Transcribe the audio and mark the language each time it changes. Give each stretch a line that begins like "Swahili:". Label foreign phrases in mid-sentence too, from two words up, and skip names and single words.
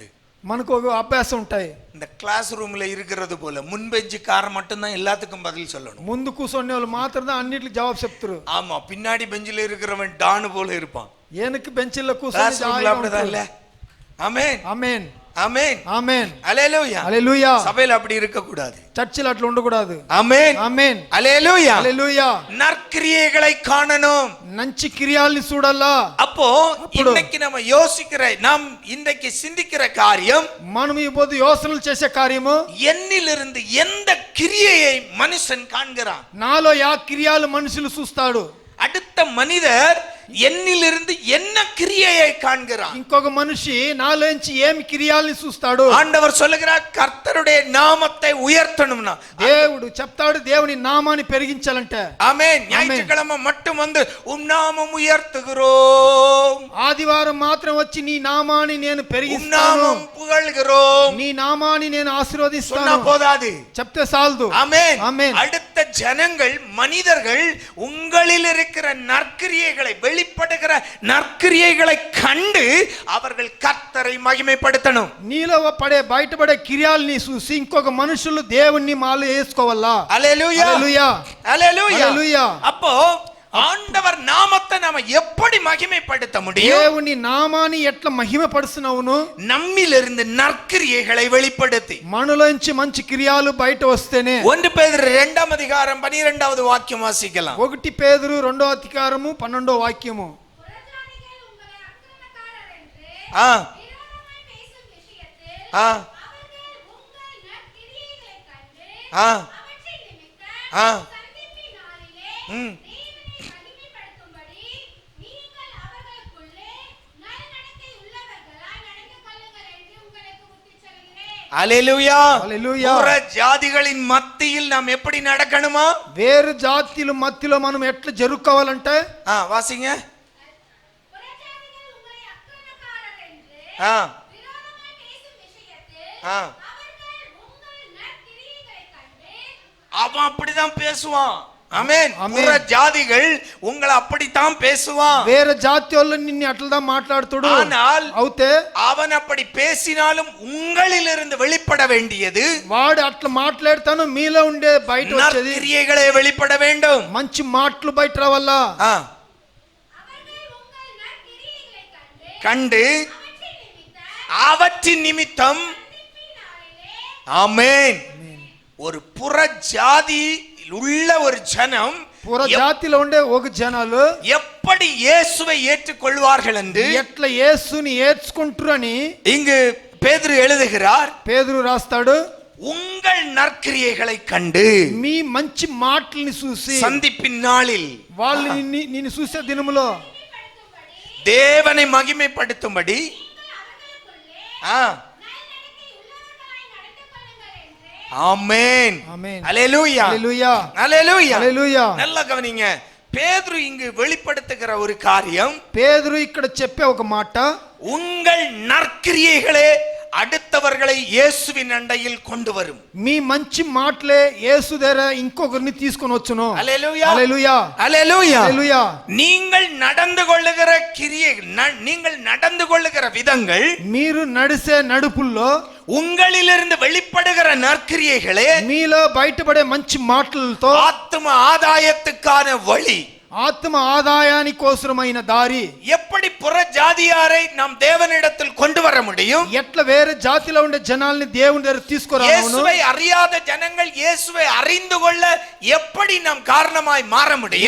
Tamil: మనకు ఒక అభ్యాసం ఉంటాయి. இந்த கிளாஸ் ரூம்ல இருக்கிறது போல முன் பெஞ்சுக்காரன் மட்டும்தான் எல்லாத்துக்கும் பதில் சொல்லணும்.
Telugu: ముందు కూర్చునే వాళ్ళు మాత్రమే అన్నిటికి జవాబు చెప్తారు.
Tamil: ஆமா, பின்னாடி பெஞ்சில இருக்கிறவன் டானு போல இருப்பான்.
Telugu: ఏనుకు బెంచిలో
Tamil: கிளாஸ் ரூம்ல
Telugu: కూర్చొని
Tamil: அப்படிதான் இல்ல? ஆமென்
Telugu: ఆమేన్.
Tamil: ஆமென்
Telugu: ఆమేన్.
Tamil: அல்லேலூயா.
Telugu: హల్లెలూయా.
Tamil: சபையில அப்படி இருக்க கூடாது.
Telugu: చర్చిలో అట్లా ఉండకూడదు.
Tamil: ஆமென்
Telugu: ఆమేన్.
Tamil: அல்லேலூயா.
Telugu: హల్లెలూయా.
Tamil: நற்கிரியைகளை காணணும்.
Telugu: మంచి క్రియల్ని చూడాలా.
Tamil: அப்போ இன்னைக்கு நம்ம நாம் இன்றைக்கு சிந்திக்கிற காரியம்,
Telugu: మనం ఈ పొద్దు యోచనలు చేసే కార్యము,
Tamil: என்னிலிருந்து எந்த கிரியையை மனுஷன் காண்கிறான்.
Telugu: నాలో యా క్రియాలు మనుషులు చూస్తాడు.
Tamil: அடுத்த மனிதர் என்னிலிருந்து என்ன கிரியையை காண்கிறான்.
Telugu: ఇంకొక మనిషి నాలోంచి ఏమి క్రియాల్ని చూస్తాడు.
Tamil: ஆண்டவர் சொல்லுகிறார், கர்த்தருடைய நாமத்தை உயர்த்தணும்னா
Telugu: దేవుడు చెప్తాడు, దేవుని నామాన్ని పెరిగించాలంటే.
Tamil: ஆமென். ஞாயிற்றுக்கிழமை மட்டும் வந்து நாமம் உயர்த்துகிறோம்,
Telugu: ఆదివారం మాత్రం వచ్చి నీ నామాన్ని నేను పెరిగిస్తాను,
Tamil: நாமம் புகழ்கிறோம்
Telugu: నీ నామాన్ని నేను
Tamil: சொன்னா
Telugu: ఆశీర్వదిస్తాను
Tamil: போதாது.
Telugu: చెప్తే చాలదు.
Tamil: ஆமென்.
Telugu: ఆమేన్.
Tamil: அடுத்த ஜனங்கள், மனிதர்கள் உங்களில் இருக்கிற நற்கிரியைகளை, வெளிப்படுகிற நற்கிரியைகளை கண்டு அவர்கள் கர்த்தரை மகிமைப்படுத்தணும்.
Telugu: నీలో పడే బయటపడే క్రియాల్ని చూసి ఇంకొక మనుషులు దేవుణ్ణి మాలో వేసుకోవాలా.
Tamil: அல்லேலூயா.
Telugu: హల్లెలూయా.
Tamil: அல்லேலూயா.
Telugu: హల్లెలూయా.
Tamil: அப்போ ஆண்டவர் நாமத்தை நாம எப்படி மகிமைப்படுத்த முடியும்?
Telugu: దేవుని నామాన్ని ఎట్లా మహిమపరుస్తున్నావును?
Tamil: நம்மிலிருந்து நற்கிரியைகளை வெளிப்படுத்தி.
Telugu: మనలోంచి మంచి క్రియాలు బయట వస్తేనే.
Tamil: 1 பேதுரு 2ஆம் அதிகாரம் 12வது வாக்கியம் வாசிக்கலாம்.
Telugu: 1 పేతురు 2వ అధికారము 12వ వాక్యము.
Tamil: ஆ ஆ ஆ ஆ ம் அல்லேலூயா.
Telugu: హల్లెలూయా.
Tamil: புற ஜாதிகளின் மத்தியில் நாம் எப்படி நடக்கணுமா?
Telugu: వేరు జాతుల మధ్యలో మనం ఎట్లా జరుపుకోవాలంటే,
Tamil: வாசிங்க. ஆ ஆ அவன் அப்படிதான் பேசுவான். ஆமென். புற ஜாதிகள் உங்களை அப்படித்தான் பேசுவான்.
Telugu: వేరే జాతి వాళ్ళు నిన్ను అట్లా మాట్లాడుతాడు.
Tamil: ஆனால்
Telugu: అవుతే
Tamil: அவன் அப்படி பேசினாலும் உங்களிலிருந்து வெளிப்பட வேண்டியது,
Telugu: వాడు అట్లా మాట్లాడతాను మీలో ఉండే బయట వచ్చేది
Tamil: நற்கிரியைகளே வெளிப்பட வேண்டும்.
Telugu: మంచి మాటలు బయట రావాలా.
Tamil: கண்டு அவற்றின் நிமித்தம். ஆமென். ஒரு புற ஜாதி உள்ள ஒரு ஜனம்,
Telugu: పుర జాతిలో ఉండే ఒక జనాలు
Tamil: எப்படி இயேசுவை ஏற்றுக்கொள்வார்கள் என்று
Telugu: ఎట్లా యేసుని ఏర్చుకుంటారు అని
Tamil: இங்கு பேதுரு எழுதுகிறார்.
Telugu: పేతురు రాస్తాడు,
Tamil: உங்கள் நற்கிரியைகளை கண்டு
Telugu: మీ మంచి మాటల్ని చూసి
Tamil: சந்திப்பின் நாளில்
Telugu: వాళ్ళు నిన్ను చూసే దినములో
Tamil: தேவனை மகிமைப்படுத்தும்படி ஆமென்.
Telugu: ఆమేన్.
Tamil: அல்லேலூயா.
Telugu: హల్లెలూయా.
Tamil: அல்லேலூயா.
Telugu: హల్లెలూయా.
Tamil: நல்லா கவனிங்க. பேதுரு இங்கு வெளிப்படுத்துகிற ஒரு காரியம்,
Telugu: పేతురు ఇక్కడ చెప్పే ఒక మాట,
Tamil: உங்கள் நற்கிரியைகளே அடுத்தவர்களை இயேசுவின் அண்டையில் கொண்டு வரும்.
Telugu: మీ మంచి మాటలే యేసు దగ్గర ఇంకొకరిని తీసుకొని వచ్చును.
Tamil: அல்லேலூயா.
Telugu: హల్లెలూయా.
Tamil: அல்லேலூயா.
Telugu: హల్లెలూయా.
Tamil: நீங்கள் நடந்து கொள்ளுகிற கிரியை, நீங்கள் நடந்து கொள்ளுகிற விதங்கள்,
Telugu: మీరు నడిసే నడుపుల్లో
Tamil: உங்களிலிருந்து வெளிப்படுகிற நற்கிரியைகளே
Telugu: మీలో బయటపడే మంచి మాటలతో
Tamil: ஆத்தும ஆதாயத்துக்கான வழி,
Telugu: ఆత్మ ఆదాయాని కోసమైన దారి.
Tamil: எப்படி புற ஜாதியாரை நாம் தேவனிடத்தில் கொண்டு வர முடியும்?
Telugu: ఎట్లా వేరే జాతిలో ఉండే జనాల్ని దేవుని దగ్గర తీసుకురావను?
Tamil: இயேசுவை அறியாத ஜனங்கள் இயேசுவை அறிந்து கொள்ள எப்படி நாம் காரணமாய் மாற முடியும்?